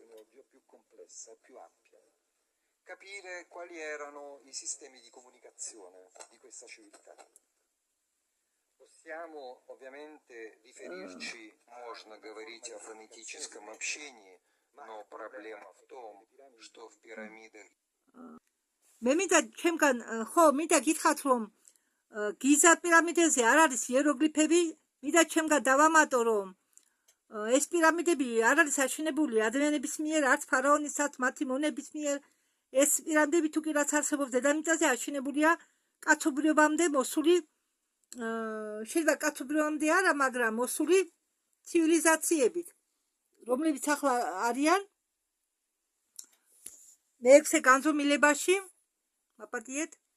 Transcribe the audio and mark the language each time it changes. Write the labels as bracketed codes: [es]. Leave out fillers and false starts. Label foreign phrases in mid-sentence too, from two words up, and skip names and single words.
[it] Più complessa, più ampia. Capire quali erano i sistemi di comunicazione di questa civiltà. Possiamo ovviamente riferirci [ru] Можно говорить о фонетическом общении, но проблема в том, что в пирамидах [ka] მე მინდა ჩემგან ხო მინდა გითხრათ რომ გიზა პირამიდაზე არ არის იეროგლიფები, მინდა ჩემგან დავამატო რომ ეს პირამიდები არ არის აშენებული ადამიანების მიერ, არც ფარაონისაც მათი მონების მიერ. ეს პირამიდები თუ კი რაც არსებობს დედამიწაზე აშენებულია კაცობრიობამდე მოსული, შეიძლება კაცობრიობამდე არა, მაგრამ მოსული ცივილიზაციებით, რომლებიც ახლა არიან მეექვსე განზომილებაში, მაპატიეთ.